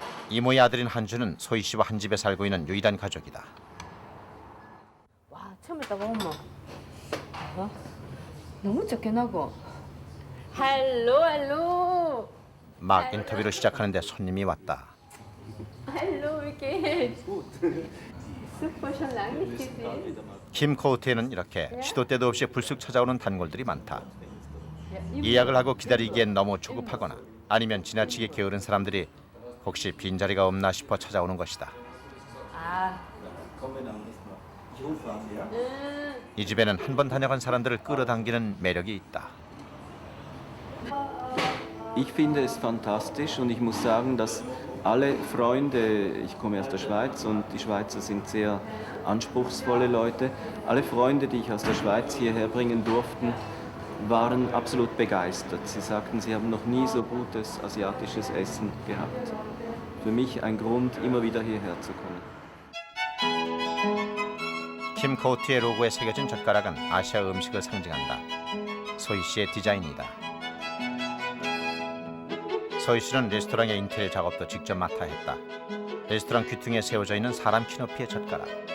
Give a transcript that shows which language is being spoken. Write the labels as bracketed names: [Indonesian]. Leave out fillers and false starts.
[Korean] 이모의 아들인 한주는 소희 씨와 한 집에 살고 있는 유일한 가족이다. 와, 처음 있다가 엄마. 어? 너무 적게나고. 할로. 막 인터뷰를 시작하는데 손님이 왔다. 할로, 이렇게. [German] super schon lange nicht gesehen. [Korean] 킴 코우트에는 이렇게 시도 때도 없이 불쑥 찾아오는 단골들이 많다. 예약을 하고 기다리기엔 너무 조급하거나 아니면 지나치게 게으른 사람들이 혹시 빈자리가 없나 싶어 찾아오는 것이다. 이 집에는 한 번 다녀간 사람들을 끌어당기는 매력이 있다. [German] Ich finde es fantastisch und ich muss sagen, dass alle Freunde, ich komme aus der Schweiz und die Schweizer sind sehr anspruchsvolle Leute, alle Freunde, die ich aus der Schweiz hierher bringen durften, waren absolut begeistert. Sie sagten, sie haben noch nie so gutes asiatisches Essen gehabt. Für mich ein Grund, immer wieder hierher zu kommen. [Korean] 킴 코우트의 로고에 새겨진 젓가락은 아시아 음식을 상징한다. 소희 씨의 디자인이다. 소희 씨는 레스토랑의 인테리어 작업도 직접 맡아 했다. 레스토랑 귀퉁이에 세워져 있는 사람 키 높이의 젓가락.